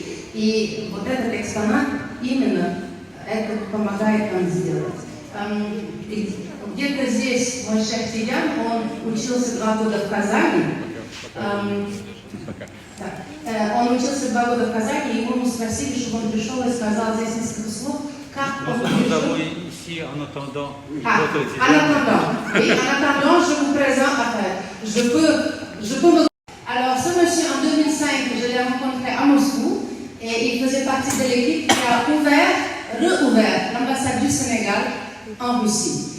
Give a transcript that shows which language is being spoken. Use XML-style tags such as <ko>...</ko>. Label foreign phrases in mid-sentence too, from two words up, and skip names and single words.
<ru>И вот этот экспонат именно это помогает нам сделать. Где-то здесь мой шеф Тигян, он учился 2 года в Казани. Он учился 2 года в Казани, и его спросили, чтобы он пришел и сказал здесь несколько слов, как он пришел.</ru> <fr>Ici, en attendant, en attendant, je vous présente, je peux me... Alors, ce monsieur, en 2005, je l'ai rencontré à Moscou, et il faisait partie de l'équipe qui a réouvert l'ambassade du Sénégal en Russie.</fr>